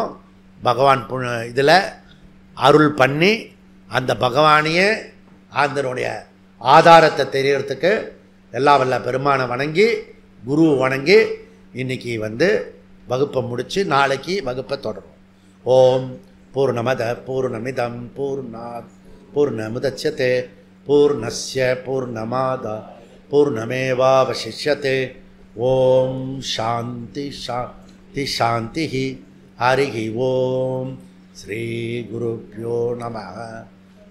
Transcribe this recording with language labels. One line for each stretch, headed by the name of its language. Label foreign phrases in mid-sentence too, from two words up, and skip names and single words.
Tamil: பகவான் இதில் அருள் பண்ணி அந்த பகவானையே அதனுடைய ஆதாரத்தை தெரியறதுக்கு எல்லா வல்ல பெருமானை வணங்கி குருவை வணங்கி இன்னைக்கு வகுப்பை முடித்து நாளைக்கு வகுப்பை தொடரும்.
Sanskrit: ओम् पूर्णमद पूर्णमिदम् पूर्णात् पूर्णमुदच्यते पूर्णस्य पूर्णमादा पूर्णमेवावशिष्यते. ओम् शान्ति शान्ति शान्ति. हरि ओम्। श्री गुरुभ्यो नमः.